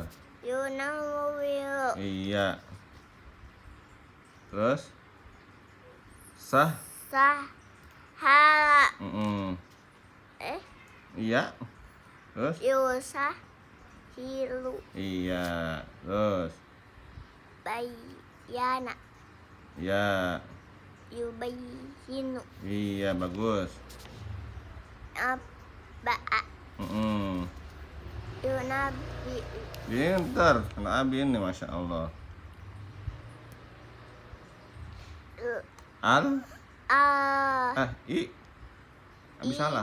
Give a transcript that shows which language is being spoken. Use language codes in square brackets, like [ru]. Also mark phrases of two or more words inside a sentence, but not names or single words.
[id] Yunawwiru. Iya. Terus. Sahala. Iya. Terus. Yusahilu. Iya. Terus. Bayyana. Iya. Yubayyinu. Iya, bagus. [ar] أبّأ ينبّئ. [id] Pintar. Kena abi ini, [ar] ما شاء الله. [id] Abi salah.